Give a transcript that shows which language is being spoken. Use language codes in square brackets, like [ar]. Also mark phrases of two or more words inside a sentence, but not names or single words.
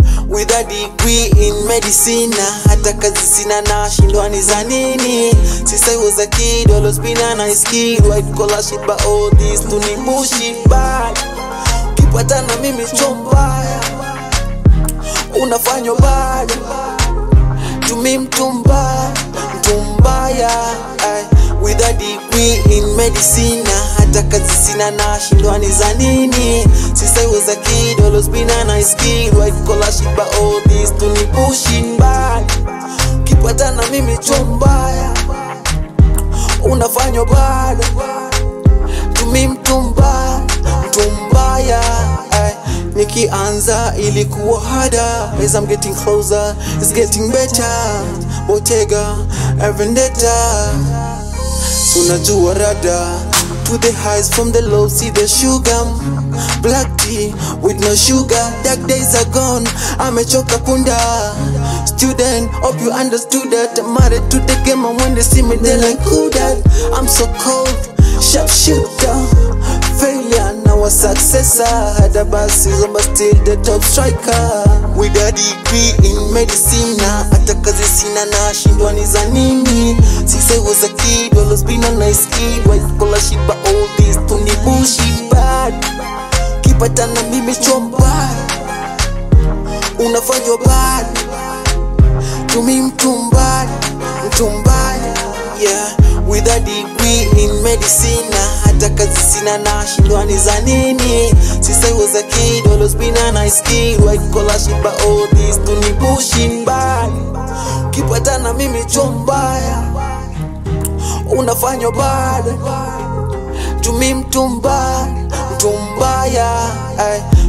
[en] With a degree in medicine, [sw] na hata kazi sina, na shindwa ni za nini? [en] Since I was a kid, always been a nice kid. White collar shit, but all this to ni bullshit, bad. [sw] Ukipata na mimi chomba, unafanywa bad. [en] To me [sw] mtu mbaya, mtu mbaya, ay. [en] With a degree in medicine, [sw] na hata kazi sina, na shindwa ni za nini? [en] Since I was a kid, always been a nice kid. White collar shit, but all this to ni bullshit, bad. [sw] Ukipata na mimi chomba, unafanywa bad. [en] To me [sw] mtu mbaya, mtu mbaya, ay. Nikianza ilikuwa harder. [en] As I'm getting closer, it's getting better. Bottega, a vendetta. [sw] Unajua rada. [en] To the highs from the lows, see the sugar. Black tea with no sugar. Dark days are gone, [sw] amechoka punda. [en] Student, hope you understood that. I'm married to the game, and when they see me, they like, "Who that?" I'm so cold, sharpshooter. Failure, now a successor. Had a bad season, but still the top striker. With a degree in medicine, [sw] na hata kazi sina, na shindwa ni za nini? [en] Since I was a kid, always been a nice kid. White collar shit, but all this to ni bullshit, bad. [sw] Kipata na mimi chomba, unafanywa bad. [en] To me [sw] mtu mbaya, mtu mbaya, [en] yeah. With a degree in medicine, [sw] na hata kazi sina, na shindwa ni za nini? [en] Since I was a kid, always been a nice kid. White collar shit, but all this to ni bullshit, bad. [sw] Kipata na mimi chomba, unafanywa bad. [en] To me [sw] mtu mbaya, mtu mbaya, ay.